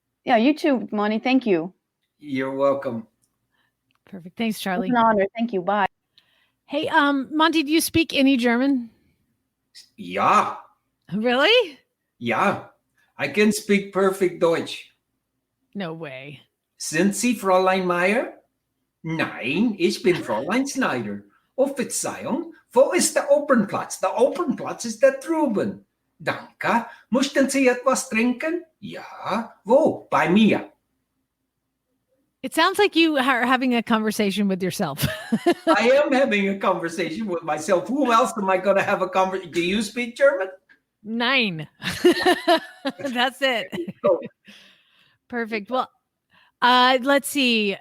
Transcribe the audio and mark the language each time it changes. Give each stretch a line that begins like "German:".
English: Yeah, you too, Monty. Thank you. You're welcome. Perfect. Thanks, It's Charlie. an honor. Thank you. Bye. Hey, Monty, do you speak any German?
German: Ja,
English: Really?
German: ja.
English: I can speak perfect Deutsch. No way.
German: Sind Sie Fräulein Meyer? Nein, ich bin Fräulein Schneider. Oh, Verzeihung, wo ist der Opernplatz? Der Opernplatz ist da drüben. Danke. Möchten Sie etwas trinken? Ja. Wo? Bei mir.
English: It sounds like you are having a conversation with yourself. I am having a conversation with myself. Who else am I going to have a conversation? Do you speak German? 9. That's it. Oh. Perfect. Well, let's see.